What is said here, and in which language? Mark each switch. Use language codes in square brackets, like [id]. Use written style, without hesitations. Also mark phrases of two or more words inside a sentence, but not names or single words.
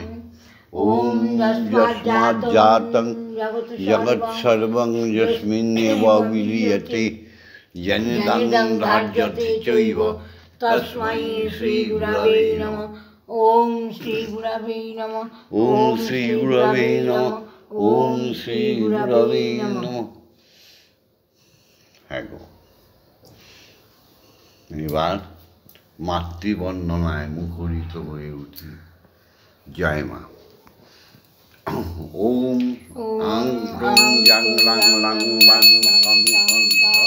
[sa] ওম যস্মাজ্জাতং জগৎসর্বং যস্মিন্নেব বিলীয়তে জনিদং ধার্যতে চৈব তস্मै শ্রীগুরবে নমঃ। ওম শ্রীগুরবে নমঃ। ওম শ্রীগুরবে নমঃ। ওম শ্রীগুরবে নমঃ। [bn] হ্যাঁ গো, এবার মাতৃবন্দনায় মুখরিত হয়ে উঠি। জয় মা। [sa] ওম আং ক্রং জাং লাং লাং বাং সং সং সং।